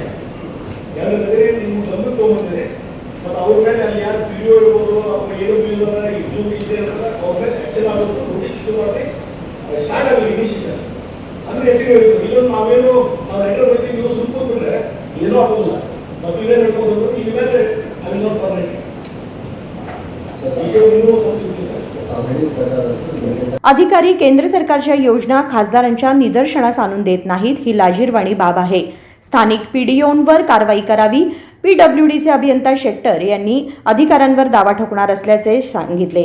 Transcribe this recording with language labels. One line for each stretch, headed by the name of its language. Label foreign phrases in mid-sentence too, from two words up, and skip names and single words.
Kannada: ಯಾಕಂದ್ರೆ ನಿಮ್ಮ ಗಮನಕ್ಕೆ ತಗೊಂಡ್ರೆ ಮತ್ತು ಅವ್ರ ಮೇಲೆ ಅಲ್ಲಿ ಯಾರು PDO ಇರ್ಬೋದು, ಅವ್ರ ಏನು ಬಿಲ್ ಇದು ಇದೆ ಅವ್ರ ಮೇಲೆ ಆಕ್ಷನ್ ಆಗೋದು ನೋಟಿಸ್ ಶುರು ಮಾಡಿ ಸ್ಟಾರ್ಟ್ ಆಗಲಿ ಇನಿಷಿಯೇಷನ್ ಅಂದ್ರೆ ಹೆಚ್ಚಿಗೆ ಇರ್ತದೆ. ಇಲ್ಲೊಂದು ನಾವೇನು ನಾವು ಲೆಟರ್ ಬರ್ತೀವಿ, ನೀವು ಸುಮ್ಕೊಂಡ್ಬಿಟ್ರೆ ಏನೂ ಆಗೋದಿಲ್ಲ. ಮತ್ತು ಇಲ್ಲೇ ನಡ್ಕೊಂಡು ಇಲ್ಲಿ ಮೇಲೆ ಅಲ್ಲಿಂದ ಪರ್ಮನೆಂಟ್
Marathi: अधिकारी केंद्र सरकारच्या योजना खासदारांच्या निदर्शनास आणून देत नाहीत, ही लाजिरवाणी बाब आहे. स्थानिक PDOंवर कारवाई करावी. PWDचे अभियंता शेट्टर यांनी अधिकाऱ्यांवर दावा ठोकणार असल्याचे सांगितले.